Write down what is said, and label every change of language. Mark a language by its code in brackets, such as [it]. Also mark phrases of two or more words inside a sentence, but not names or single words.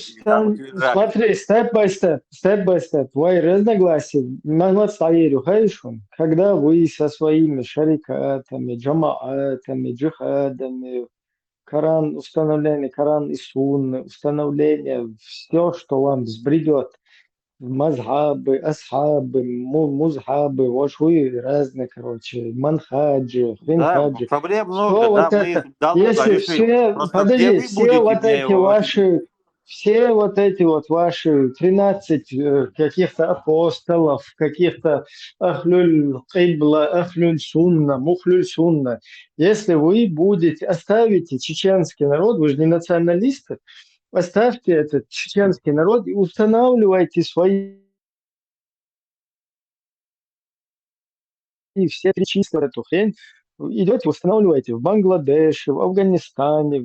[ru] Смотри, [en] step-by-step, [ru] твои разногласия, когда вы со своими шарикатами, джамаатами, джихадами, Коран, установление Коран и Сунны, установление, все, что вам взбредет, мазхабы, асхабы, музхабы, ваши разные, короче, манхаджи, хринхаджи. Да, проблем много, что да, вот мы это, их давно если решили. все, Просто подожди, все вот мне эти ваши, все вот эти вот ваши 13 каких-то апостолов, каких-то [ar] أهل القبلة, أهل السنة, [ru] мухлюль сунна, если вы будете, оставите чеченский народ, вы же не националисты, оставьте этот чеченский народ и устанавливайте свои все три числа эту хрень, идете, устанавливаете в Бангладеше, в Афганистане, в